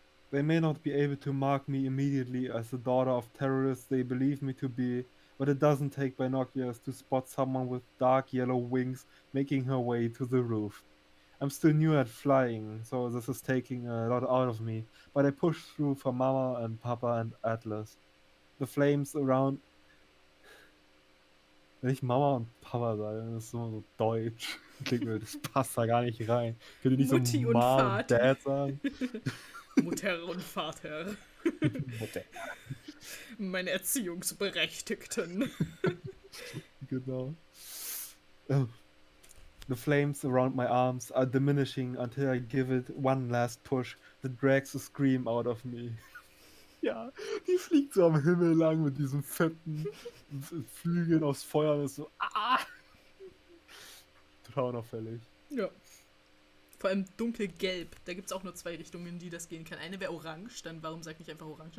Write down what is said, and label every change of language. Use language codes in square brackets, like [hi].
[en] They may not be able to mark me immediately as the daughter of terrorists they believe me to be, but it doesn't take binoculars to spot someone with dark yellow wings making her way to the roof. I'm still new at flying, so this is taking a lot out of me, but I push through for Mama and Papa and Atlas. The flames around... [de] Wenn ich Mama und Papa sage, das ist so deutsch. Das passt da gar nicht rein. Könnt ihr nicht Mutti so und Mom und Vati. Dad sagen? Mutter und Vater. Mutter. Meine Erziehungsberechtigten. Genau. [en] The flames around my arms are diminishing until I give it one last push that drags a scream out of me. [de] Ja, die fliegt so am Himmel lang mit diesen fetten Flügeln aus Feuer und ist so, total unauffällig. Ja. Vor allem dunkelgelb. Da gibt es auch nur 2 Richtungen, in die das gehen kann. Eine wäre orange, dann warum sag ich nicht einfach orange?